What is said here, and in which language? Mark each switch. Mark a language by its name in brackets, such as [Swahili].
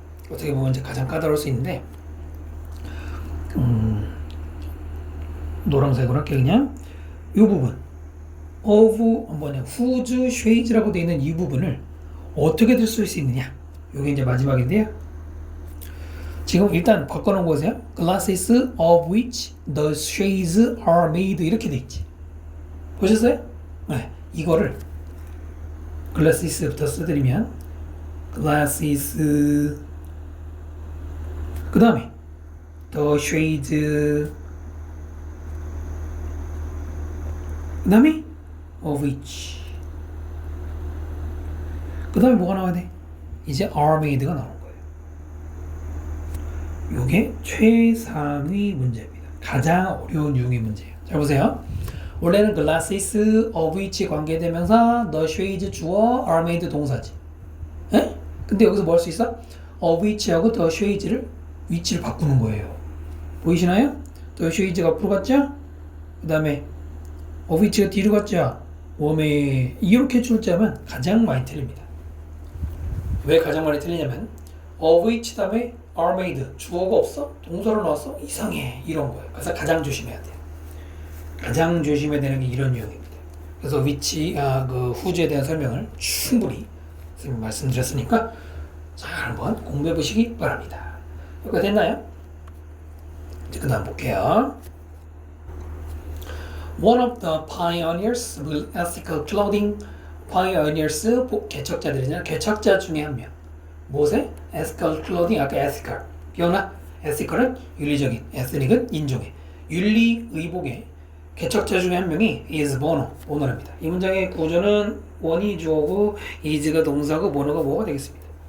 [Korean] 어떻게 보면 이제 가장 까다로울 수 있는데 노란색으로 할게 그냥 이 부분 whose shades라고 되어 있는 이 부분을 어떻게 쓸 수 있느냐. 이게 이제 마지막인데요. 지금 일단 바꿔놓은 거세요. [English] Glasses of which the shades are made 이렇게 돼 있지. [Korean] 보셨어요? 네, 이거를 glasses부터 써드리면 glasses 그 다음에 the shades 그 다음에 of which 그 다음에 뭐가 나와야 돼? 이제 are made가 나오는 거예요. 이게 최상위 문제입니다. 가장 어려운 유형의 문제예요. 잘 보세요. 원래는 glasses of which 관계대명사 the shades 주어 are made 동사지. 에? 근데 여기서 뭐 할 수 있어? of which하고 the shades를 위치를 바꾸는 거예요. 보이시나요? the shades가 앞으로 갔죠? 그 다음에 of which가 뒤로 갔죠? 웜에 이렇게 출제하면 가장 많이 틀립니다. 왜 가장 많이 틀리냐면 of which 다음에 are made 주어가 없어? 동사로 나왔어? 이상해 이런 거예요. 그래서 가장 조심해야 돼요. 가장 조심해야 되는 게 이런 유형입니다. 그래서 which 그 whose에 대한 설명을 충분히 선생님이 말씀드렸으니까 잘 한번 공부해 보시기 바랍니다. 여기가 됐나요? 이제 그 다음 볼게요. [English] One of the pioneers with ethical clothing. [Korean] pioneers 개척자들이잖아. 개척자 중에 한 명. 무엇에? ethical clothing. 아까 ethical 기억나? ethical은 윤리적인, ethnic은 인종의 윤리 의복의 개척자 중에 한 명이 is 보노랍니다. 이 문장의 구조는 one이 주어고 is가 동사고 보노가 뭐가 되겠습니다.